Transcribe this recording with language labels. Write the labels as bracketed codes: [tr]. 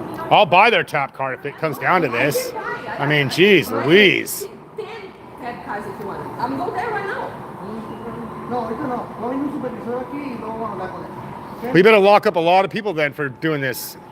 [en] I'll buy their tap card if it comes down to this. I mean, geez, Louise. 10 tap cards if you want. I'm going there right now. [es] No, ahorita no. No hay un supervisor aquí y no vamos a hablar con él. ¿Ok? [en] We better lock up a lot of people then for doing this.